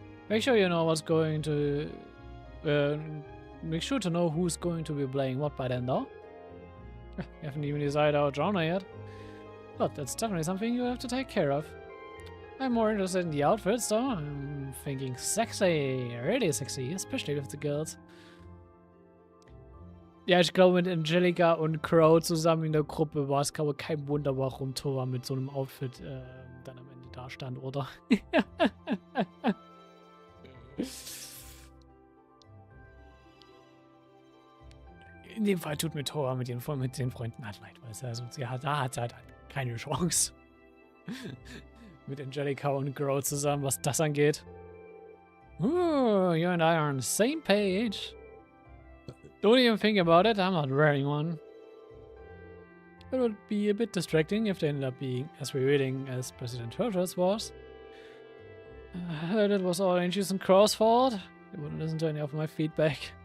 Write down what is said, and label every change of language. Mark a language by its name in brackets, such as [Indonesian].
[English] Make sure you know what's going to... make sure to know who's going to be playing what by then, though. You haven't even decided our genre yet. But that's definitely something you have to take care of. I'm more interested in the outfits, though. I'm thinking sexy, really sexy, especially with the girls. [German] Ja, ich glaube, mit Angelica und Crow zusammen in der Gruppe war es, glaube ich, kein Wunder, warum Thor mit so einem Outfit dann am Ende da stand, oder? In dem Fall tut mir Thor mit den Freunden halt leid, weil da hat halt keine Chance. Mit Angelica und Crow zusammen, was das angeht. [English] Ooh, you and I are on the same page. Don't even think about it, I'm not wearing one. It would be a bit distracting if they ended up being as revealing as President Churchill's was. I heard it was all Angie's and Crow's fault. They wouldn't listen to any of my feedback.